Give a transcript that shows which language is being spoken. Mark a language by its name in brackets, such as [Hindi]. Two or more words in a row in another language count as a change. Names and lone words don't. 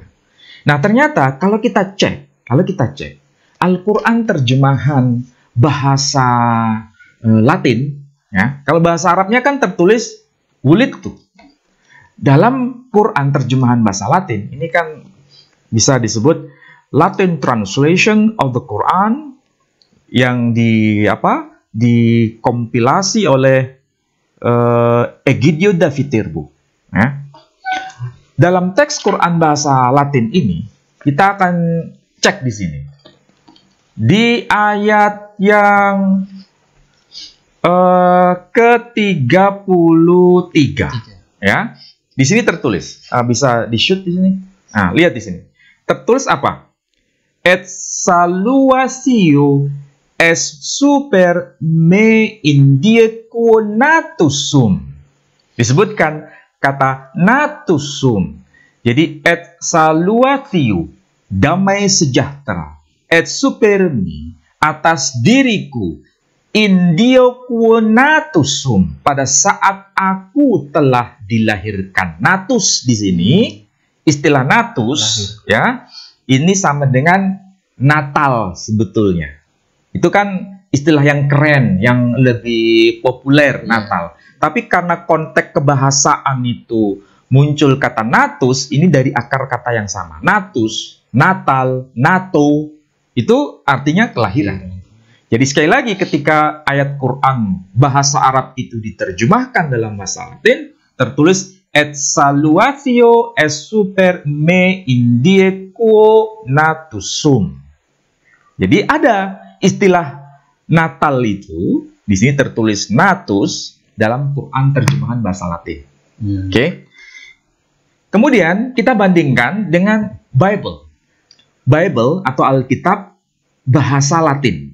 [Indonesian] Nah, ternyata kalau kita cek Al-Quran terjemahan bahasa Latin, ya, kalau bahasa Arabnya kan tertulis wulidtu. Dalam Quran terjemahan bahasa Latin, ini kan bisa disebut [English] Latin translation of the Quran [Indonesian] yang dikompilasi oleh Egidio da Viterbo. Ya. Dalam teks Quran bahasa Latin ini, kita akan cek di sini. Di ayat yang ke-33, ya. Di sini tertulis, bisa di-shoot di sini. Nah, lihat di sini. Tertulis apa? [Latin] Et saluatio es super me indieco natusum. [Indonesian] Disebutkan kata natusum. Jadi [Latin] et saluatio, [Indonesian] damai sejahtera, [Latin] et super me, [Indonesian] atas diriku, [Latin] indieco natusum, [Indonesian] pada saat aku telah dilahirkan. Natus di sini, istilah natus, ya, ini sama dengan Natal sebetulnya. Itu kan istilah yang keren, yang lebih populer, Natal. Tapi karena konteks kebahasaan itu muncul kata natus, ini dari akar kata yang sama. Natus, Natal, nato, itu artinya kelahiran. Jadi sekali lagi ketika ayat Quran bahasa Arab itu diterjemahkan dalam bahasa Latin, tertulis [Latin] et saluatio es super me indieco natusum. [Indonesian] Jadi ada istilah Natal itu, di sini tertulis natus dalam Quran terjemahan bahasa Latin. Oke. Kemudian kita bandingkan dengan Bible. Bible atau Alkitab bahasa Latin.